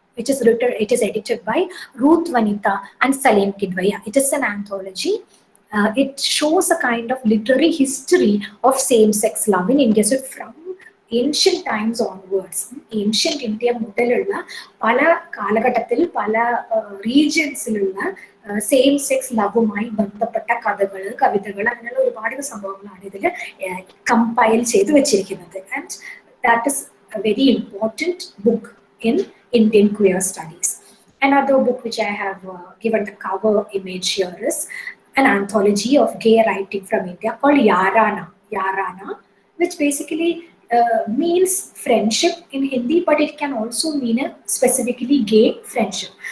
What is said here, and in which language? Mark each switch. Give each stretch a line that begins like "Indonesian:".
English: It is edited by Ruth Vanitha and Salim Kidwaya. It is an anthology. It shows a kind of literary history of same-sex love in India. So from ancient times onwards, ancient India
Malayalam: മുതലുള്ള പല കാലഘട്ടത്തിൽ പല റീജിയൻസിലുള്ള same sex ലവുമായി ബന്ധപ്പെട്ട കഥകൾ, കവിതകൾ, അങ്ങനെയുള്ള ഒരുപാട് സംഭവങ്ങളാണ് ഇതിൽ കമ്പൈൽ ചെയ്ത് വെച്ചിരിക്കുന്നത്.
English: And that is a very important book in Indian queer studies. Another book which I have given the cover image here is an anthology of gay writing from India called Yarana. Yarana, which basically means friendship in Hindi, but it can also mean a specifically gay friendship.